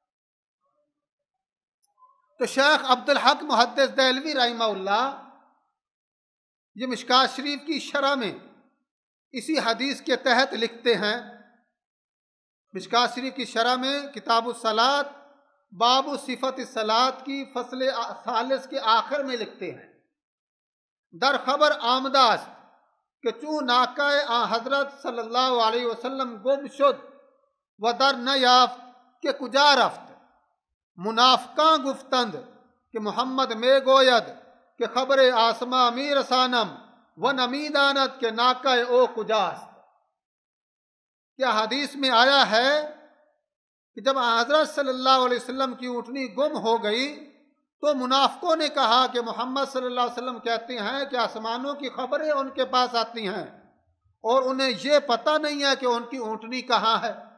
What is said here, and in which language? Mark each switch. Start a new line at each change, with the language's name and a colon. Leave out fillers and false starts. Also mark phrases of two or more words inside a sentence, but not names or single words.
Urdu: تو شیخ عبدالحق محدث دہلوی رحمہ اللہ یہ مشکوٰۃ شریف کی شرح میں اسی حدیث کے تحت لکھتے ہیں، مشکوٰۃ شریف کی شرح میں کتاب الصلاۃ باب صفت الصلاۃ کی فصل ثالث کے آخر میں لکھتے ہیں،
Persian: در خبر آمدہ است کہ چون ناکہ حضرت صلی اللہ علیہ وسلم گم شد و در نیافت کہ کجا رفت، منافقاں گفتند کہ محمد میں گوید کہ خبر آسما می رسانم و نمی داند کہ ناکہ او کجاست۔
Urdu: کیا حدیث میں آیا ہے کہ جب حضرت صلی اللہ علیہ وسلم کی اونٹنی گم ہو گئی تو منافقوں نے کہا کہ محمد صلی اللہ علیہ وسلم کہتے ہیں کہ آسمانوں کی خبریں ان کے پاس آتی ہیں اور انہیں یہ پتہ نہیں ہے کہ ان کی اونٹنی کہاں ہے۔